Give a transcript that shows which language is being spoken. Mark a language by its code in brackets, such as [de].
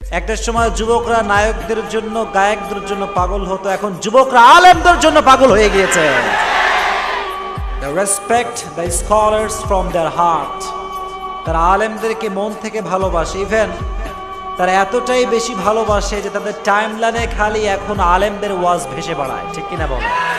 [bn] একটা সময় যুবকরা নায়কদের জন্য, গায়কদের জন্য পাগল হতো, এখন যুবকরা আলেমদের জন্য পাগল হয়ে গিয়েছে। [en] They respect the scholars from their heart. [bn] তারা আলেমদেরকে মন থেকে ভালোবাসে। ইভেন তারা এতটাই বেশি ভালোবাসে যে তাদের টাইমলাইনে খালি এখন আলেমদের ওয়াজ ভেসে বেড়ায়। ঠিক কিনা বলো?